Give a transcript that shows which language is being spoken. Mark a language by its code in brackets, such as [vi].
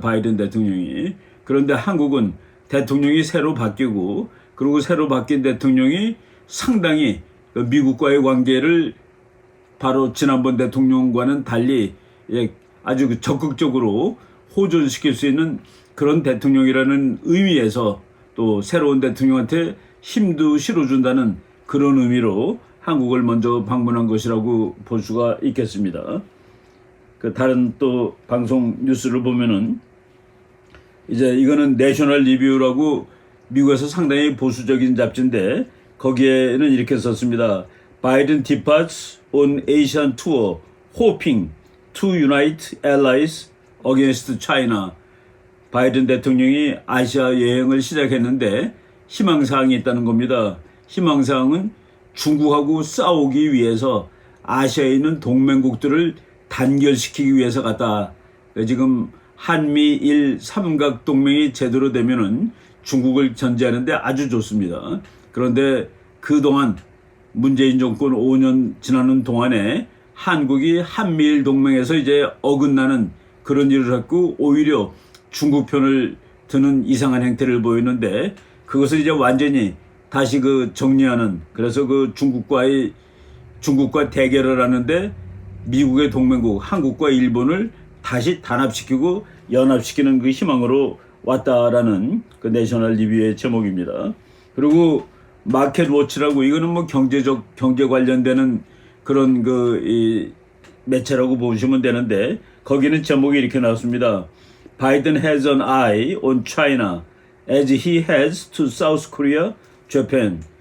[ko] 바이든 대통령이. 그런데 한국은 대통령이 새로 바뀌고, 그리고 새로 바뀐 대통령이 상당히 미국과의 관계를 바로 지난번 대통령과는 달리 아주 적극적으로 호전시킬 수 있는 그런 대통령이라는 의미에서, 또 새로운 대통령한테 힘도 실어준다는 그런 의미로 한국을 먼저 방문한 것이라고 볼 수가 있겠습니다. 그 다른 또 방송 뉴스를 보면은 이제 이거는 내셔널 리뷰라고 미국에서 상당히 보수적인 잡지인데, 거기에는 이렇게 썼습니다. [en] Biden departs on Asian tour, hoping to unite allies against China. [ko] 바이든 대통령이 아시아 여행을 시작했는데 희망사항이 있다는 겁니다. 희망사항은 중국하고 싸우기 위해서 아시아에 있는 동맹국들을 단결시키기 위해서 갔다. 지금 한미일 삼각 동맹이 제대로 되면은 중국을 견제하는데 아주 좋습니다. 그런데 그동안 문재인 정권 5년 지나는 동안에 한국이 한미일 동맹에서 이제 어긋나는 그런 일을 했고 오히려 중국 편을 드는 이상한 행태를 보이는데 그것을 이제 완전히 다시 그 정리하는, 그래서 그 중국과 대결을 하는데 미국의 동맹국 한국과 일본을 다시 단합시키고 연합시키는 그 희망으로 왔다라는 그 내셔널 리뷰의 제목입니다. 그리고 마켓 워치라고, 이거는 뭐 경제 관련되는 그런 이 매체라고 보시면 되는데 거기는 제목이 이렇게 나왔습니다. [en] Biden has an eye on China as he has to South Korea, Japan.